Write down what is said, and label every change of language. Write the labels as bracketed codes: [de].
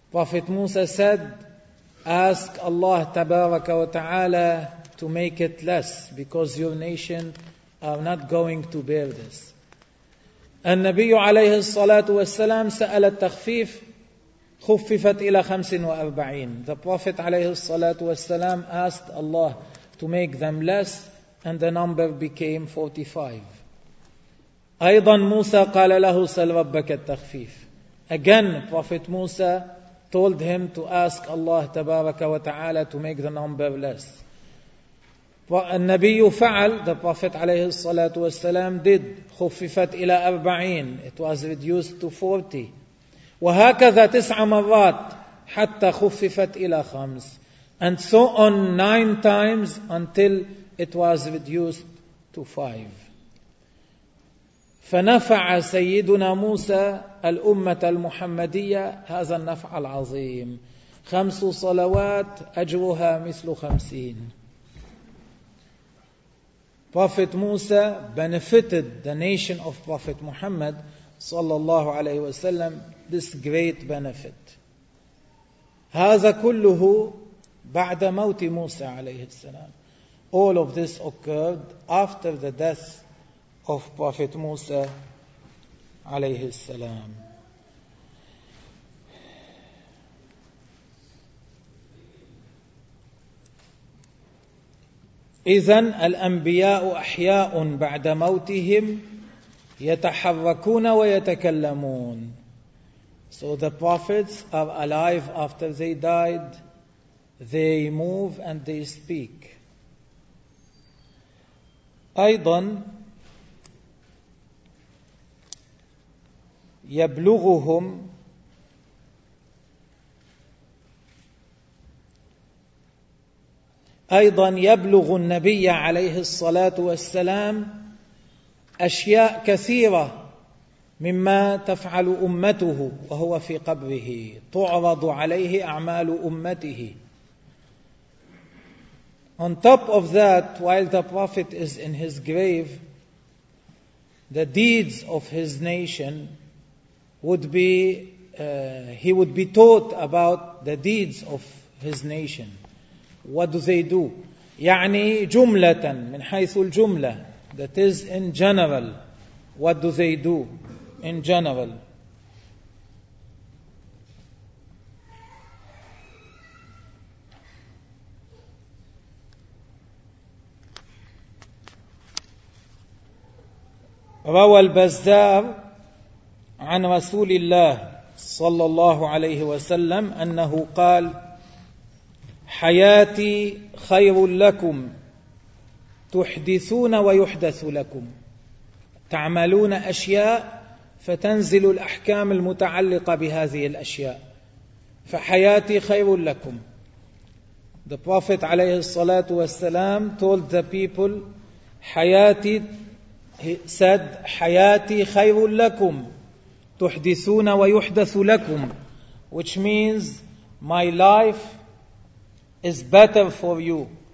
[en] Prophet Musa said, ask Allah tabaraka wa ta'ala to make it less because your nation are not going to bear this. [ar] النبي عليه الصلاة والسلام سأل التخفيف خففت إلى 45. [en] The Prophet [ar] عليه الصلاة والسلام [en] asked Allah to make them less and the number became 45. [ar] أيضا موسى قال له سل ربك التخفيف. [en] Again, Prophet Musa told him to ask Allah [ar] تبارك وتعالى [en] to make the number less. [ar] النبي فعل, [en] the Prophet [ar] عليه الصلاة والسلام [en] did. [ar] خففت إلى 40. [en] It was reduced to 40. [ar] وهكذا [en] 9 times [ar] حتى خففت إلى 5. [en] And so on 9 times until it was reduced to 5. [ar] فنفع سيدنا موسى الأمة المحمدية هذا النفع العظيم. 5 صلوات أجرها مثل 50. [en] Prophet Musa benefited the nation of Prophet Muhammad [ar] صلى الله عليه وسلم [en] this great benefit. [ar] هذا كله بعد موت موسى عليه السلام. [en] All of this occurred after the death of Prophet Musa [ar] عليه السلام. إذن الأنبياء أحياء بعد موتهم يتحركون ويتكلمون. [en] So the prophets are alive after they died. They move and they speak. [ar] أيضا يبلغهم أيضا يبلغ النبي عليه الصلاة والسلام أشياء كثيرة مما تفعل أمته وهو في قبره. تعرض عليه أعمال أمته. [en] On top of that, while the Prophet is in his grave, the deeds of his nation would be, he would be taught about the deeds of his nation. What do they do? [ar] يعني جملة من حيث الجملة, [en] that is in general. What do they do in general? [ar] روى البزار عن رسول الله صلى الله عليه وسلم أنه قال حياتي خير لكم تحدثون ويحدث لكم, تعملون أشياء فتنزل الأحكام المتعلقة بهذه الأشياء, فحياتي خير لكم. [en] The Prophet [ar] عليه الصلاة والسلام [en] told the people, [ar] حياتي, [en] he said, [ar] حياتي خير لكم تحدثون ويحدث لكم, [en] which means my life is better for you.